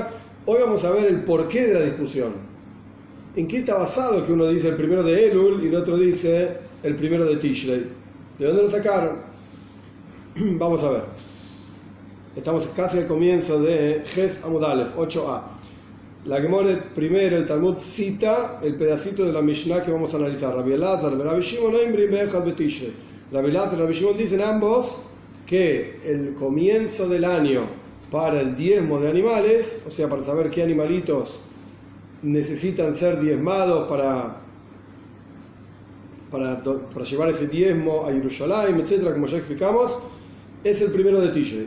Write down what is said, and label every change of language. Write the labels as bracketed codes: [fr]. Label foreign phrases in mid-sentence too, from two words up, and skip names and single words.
[es] Hoy vamos a ver el porqué de la discusión. ¿En qué está basado que uno dice el primero de Elul y el otro dice el primero de Tishrei? ¿De dónde lo sacaron? Vamos a ver. Estamos casi al comienzo de Ges [he] עמוד אלף [es] 8a. La Gemara primero, el Talmud cita el pedacito de la Mishnah que vamos a analizar. Rabbi Elazar y Rabbi Shimon Rabbi Elazar y Rabbi Shimon dicen ambos que el comienzo del año para el diezmo de animales, o sea, para saber qué animalitos necesitan ser diezmados para llevar ese diezmo a Jerusalén, etcétera, como ya explicamos, es el primero de Tishrei.